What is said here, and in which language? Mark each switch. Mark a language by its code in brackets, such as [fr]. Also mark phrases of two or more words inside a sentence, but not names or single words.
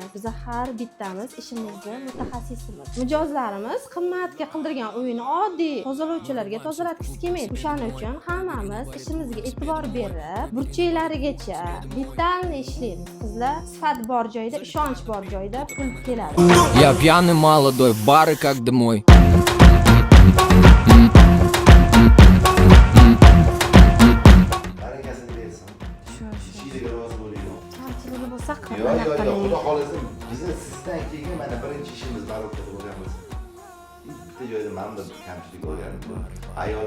[uz] Biz har bittamiz ishimizda mutaxassisimiz. Mijozlarimiz qimmatga qildirgan uyini oddiy tozalovchilarga tozalatgisi kelmaydi. O'shaning uchun hammamiz ishimizga e'tibor berib, burchaklarigacha detalni ishlaymiz. Qizlar sifat bor joyda, ishonch bor joyda pul keladi. [ru] Я пьяный молодой, в бары как домой. [uz] Barakasini bersin. Ishiga rozi bo'ling. Kamchiligi bo'lsa Yo'q, xudo xolasa bizni sizdan keyin mana birinchi ishimiz barokatli bo'lgan bo'lsin. Bitta joyda mana bir kamchilik bo'lgan.